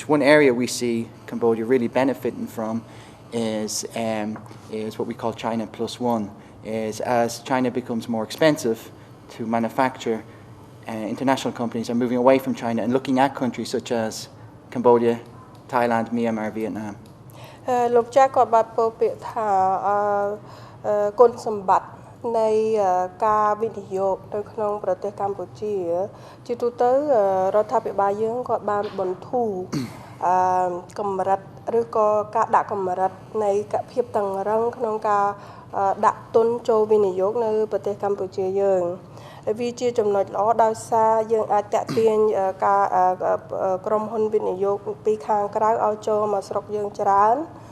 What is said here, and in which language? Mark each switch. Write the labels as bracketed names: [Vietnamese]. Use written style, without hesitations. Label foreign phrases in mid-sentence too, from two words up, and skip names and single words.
[English] One area we see Cambodia really benefiting from is what we call China plus one. Is as China becomes more expensive to manufacture, international companies are moving away from China and looking at countries such as Cambodia, Thailand, Myanmar, Vietnam. [Khmer] លោកចាស់គាត់បានពោលពាក្យថាគុណសម្បត្តិនៃការវិនិយោគ នៅក្នុងប្រទេសកម្ពុជាជាទូទៅរដ្ឋាភិបាលយើងគាត់បានបន្ធូរកម្រិតឬក៏ការដាក់កម្រិតនៃភាពតឹងរ៉ឹងក្នុងការដាក់ទុនចូលវិនិយោគនៅប្រទេសកម្ពុជាយើងវាជាចំណុចល្អដោយសារយើងអាចតាក់ទាញការក្រុមហ៊ុនវិនិយោគពីខាងក្រៅឲ្យចូលមកស្រុកយើងច្រើន